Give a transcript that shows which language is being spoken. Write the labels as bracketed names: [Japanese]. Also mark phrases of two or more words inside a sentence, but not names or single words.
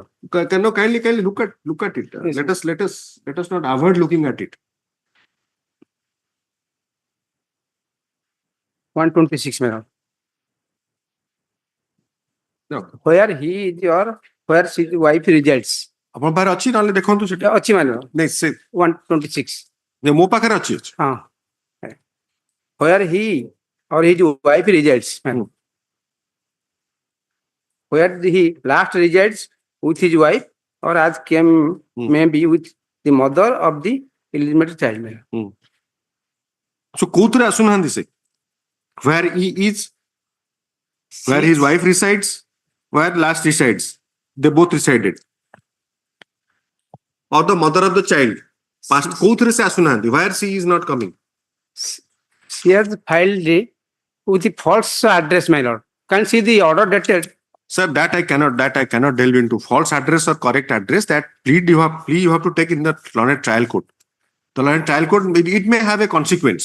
[English] Kindly look at it. Yes, Let us not avoid looking at it. 126, madam. No. Where he is or where his wife resides. [Odia] ଆପଣ ପାଖରେ ଅଛି ନହେଲେ ଦେଖନ୍ତୁ ସେଟା ଅଛି madam. ନାଇଁ ସେ 126. ମୋ ପାଖରେ ଅଛି [English] Where he or his wife resides, madam. Where he last resides with his wife or as came maybe with the mother of the illegitimate child, madam. So [Odia] କୋଉଥିରେ ଆସୁନାହାନ୍ତି ସେ [English] where he is, where his wife resides, where last resides, they both resided, or the mother of the child. Past [Odia] କୋଉଥିରେ ସେ ଆସୁନାହାନ୍ତି [English] where she is not coming. She has filed with the false address, my lord. Can see the order dated. Sir, that I cannot delve into. False address or correct address, that plea you have to take in the learned trial court. The learned trial court, it may have a consequence.